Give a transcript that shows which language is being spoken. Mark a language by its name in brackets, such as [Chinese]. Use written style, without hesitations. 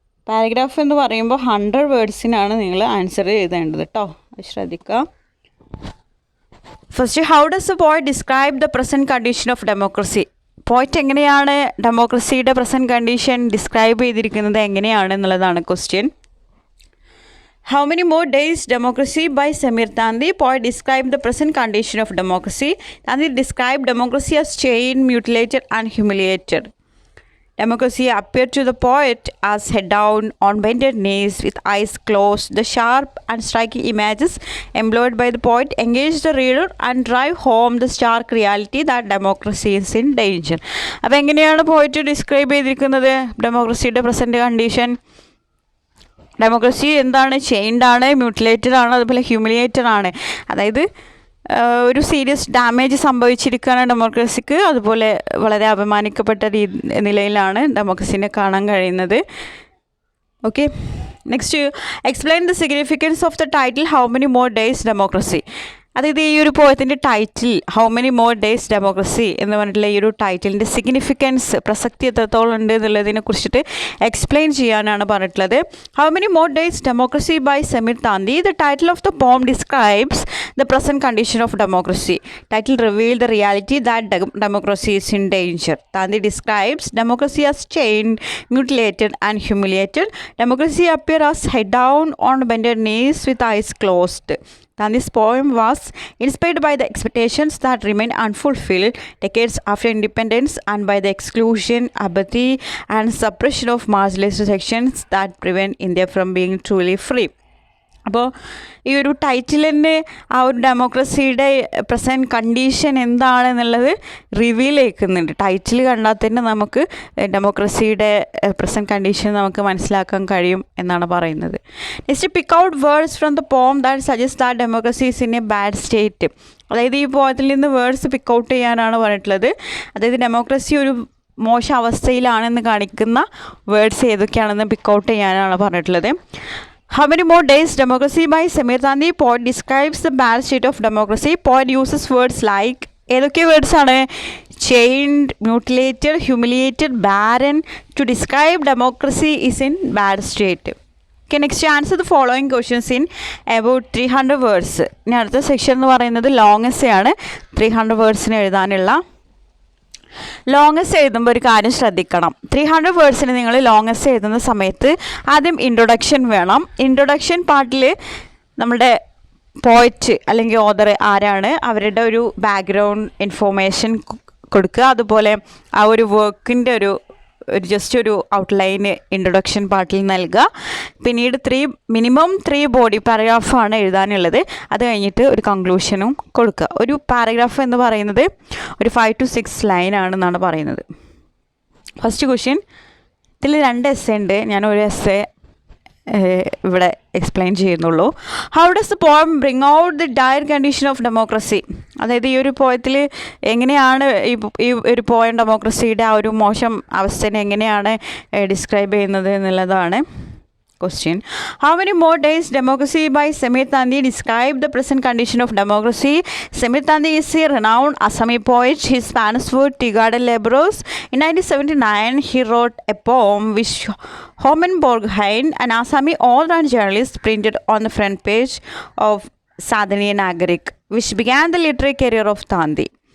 [Malayalam] Paragraph എന്ന് പറയുമ്പോൾ 100 വേർഡ്സിനാണ് നിങ്ങൾ ആൻസർ എഴുതേണ്ടത് കേട്ടോ, ശ്രദ്ധിക്കുക. [English] First, how does a poet describe the present condition of democracy. [Malayalam] പോയിറ്റ് എങ്ങനെയാണ് ഡെമോക്രസിയുടെ പ്രസൻറ്റ് കണ്ടീഷൻ ഡിസ്ക്രൈബ് ചെയ്തിരിക്കുന്നത് എങ്ങനെയാണ് എന്നുള്ളതാണ് question. [English] How many more days democracy by Samir Tandi. Poet described the present condition of democracy. Tandi described democracy as chained, mutilated and humiliated. Democracy appeared to the poet as head down on bended knees with eyes closed. The sharp and striking images employed by the poet engage the reader and drive home the stark reality that democracy is in danger. [Malayalam] അപ്പോൾ എങ്ങനെയാണ് പോയിറ്റ് describe ചെയ്തിരിക്കുന്നത് ഡെമോക്രസിയുടെ present condition? Democracy എന്താണ്? Chained ആണ്, mutilated ആണ്, അതുപോലെ humiliated ആണ്. അതായത് ഒരു സീരിയസ് ഡാമേജ് സംഭവിച്ചിരിക്കുകയാണ് ഡെമോക്രസിക്ക്. അതുപോലെ വളരെ അപമാനിക്കപ്പെട്ട നിലയിലാണ് ഡെമോക്രസിനെ കാണാൻ കഴിയുന്നത്. [English] Okay, next, explain the significance of the title how many more days democracy. [Malayalam] അതായത് ഈ ഒരു പോയത്തിൻ്റെ title how many more days democracy എന്ന് പറഞ്ഞിട്ടുള്ള ഈ ഒരു ടൈറ്റിലിൻ്റെ സിഗ്നിഫിക്കൻസ്, പ്രസക്തി എത്രത്തോളം ഉണ്ട് എന്നുള്ളതിനെ കുറിച്ചിട്ട് എക്സ്പ്ലെയിൻ ചെയ്യാനാണ് പറഞ്ഞിട്ടുള്ളത്. [English] How many more days democracy by Sameer Tanti. The title of the poem describes the present condition of democracy. Title reveal the reality that democracy is in danger. Tandi describes democracy as chained, mutilated and humiliated. Democracy appear as head down on bended knees with eyes closed. Tandi's poem was inspired by the expectations that remain unfulfilled decades after independence and by the exclusion, apathy and suppression of marginalized sections that prevent India from being truly free. [Malayalam] അപ്പോൾ ഈ ഒരു title തന്നെ ആ ഒരു ഡെമോക്രസിയുടെ present condition എന്താണെന്നുള്ളത് reveal ചെയ്യിക്കുന്നുണ്ട്. Title കണ്ടാൽ തന്നെ നമുക്ക് ഡെമോക്രസിയുടെ പ്രസൻറ്റ് കണ്ടീഷൻ നമുക്ക് മനസ്സിലാക്കാൻ കഴിയും എന്നാണ് പറയുന്നത്. [English] Next, pick out words from the poem that suggest that democracy is in a bad state. [Malayalam] അതായത് ഈ പോയത്തിൽ നിന്ന് വേർഡ്സ് പിക്ക് ഔട്ട് ചെയ്യാനാണ് പറഞ്ഞിട്ടുള്ളത്. അതായത് ഡെമോക്രസി ഒരു മോശം അവസ്ഥയിലാണെന്ന് കാണിക്കുന്ന വേർഡ്സ് ഏതൊക്കെയാണെന്ന് പിക്കൗട്ട് ചെയ്യാനാണ് പറഞ്ഞിട്ടുള്ളത്. [English] How many more days? Democracy by Samir Tandi. Poet describes the bad state of democracy. Poet uses words like [Malayalam] ഏതൊക്കെ വേർഡ്സ് ആണ്? [English] chained, mutilated, humiliated, barren to describe democracy is in bad state. Okay, next answer the following questions in about 300 words. [Malayalam] ഇനി അടുത്ത section എന്ന് പറയുന്നത് long essay ആണ്. 300 വേർഡ്സിന് എഴുതാനുള്ള. Long essay എഴുതുമ്പോൾ ഒരു കാര്യം ശ്രദ്ധിക്കണം. 300 വേർഡ്സിന് നിങ്ങൾ ലോങ് എസ്സേ എഴുതുന്ന സമയത്ത് ആദ്യം ഇൻട്രൊഡക്ഷൻ വേണം. ഇൻട്രൊഡക്ഷൻ പാർട്ടിൽ നമ്മുടെ പോയറ്റ് അല്ലെങ്കിൽ ഓതർ ആരാണ്, അവരുടെ ഒരു ബാക്ക്ഗ്രൗണ്ട് ഇൻഫോർമേഷൻ കൊടുക്കുക. അതുപോലെ ആ ഒരു വർക്കിൻ്റെ ഒരു ജസ്റ്റ് ഒരു ഔട്ട്ലൈൻ ഇൻട്രൊഡക്ഷൻ പാർട്ടിൽ നൽകുക. പിന്നീട് മിനിമം 3 ബോഡി പാരഗ്രാഫാണ് എഴുതാനുള്ളത്. അത് കഴിഞ്ഞിട്ട് ഒരു കൺക്ലൂഷനും കൊടുക്കുക. ഒരു പാരഗ്രാഫ് എന്ന് പറയുന്നത് ഒരു 5 to 6 ലൈനാണെന്നാണ് പറയുന്നത്. ഫസ്റ്റ് ക്വസ്റ്റ്യൻ, ഇതിൽ 2 എസ്സേ ഉണ്ട്. ഞാൻ ഒരു എസ്സേ ഇവിടെ എക്സ്പ്ലെയിൻ ചെയ്യുന്നുള്ളൂ. [English] How does the poem bring out the dire condition of democracy? [Malayalam] അതായത് ഈ ഒരു പോയത്തിൽ എങ്ങനെയാണ് ഈ ഒരു പോയം ഡെമോക്രസിയുടെ ആ ഒരു മോശം അവസ്ഥയെ എങ്ങനെയാണ് ഡിസ്ക്രൈബ് ചെയ്യുന്നത് എന്നുള്ളതാണ് question. [English] How many more days? Democracy by Samir Tandi describe the present condition of democracy. Samir Tandi is a renowned Assami poet. His Spanish word tea garden laborers. In 1979, he wrote a poem which Homen Borghain, an Assami all-round journalist, printed on the front page of Sadhaniya Nagarik, which began the literary career of Tandi.